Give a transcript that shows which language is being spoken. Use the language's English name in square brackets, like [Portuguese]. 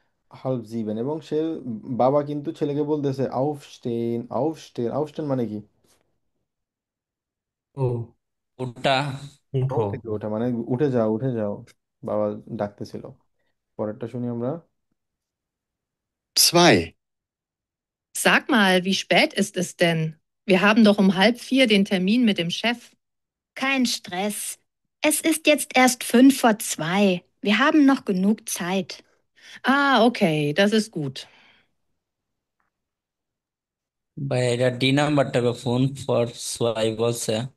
[Bangla] হাল্ফ জিবেন, এবং সে বাবা কিন্তু ছেলেকে বলতেছে [German] আউফস্টেন আউফস্টেন আউফস্টেন [Bangla] মানে কি? ও, ওটা ঘুম উঠো। থেকে ওঠা, মানে উঠে যাও উঠে যাও, বাবা ডাকতেছিল। পরেরটা শুনি আমরা। 2. [German] Sag mal, wie spät ist es denn? Wir haben doch um halb vier den Termin mit dem Chef. Kein Stress. Es ist jetzt erst 5 vor 2. Wir haben noch genug Zeit. Ah, okay, das ist gut. [Bangla] ভাই এটা D নাম্বারটা phone for সোয়াই বলছে।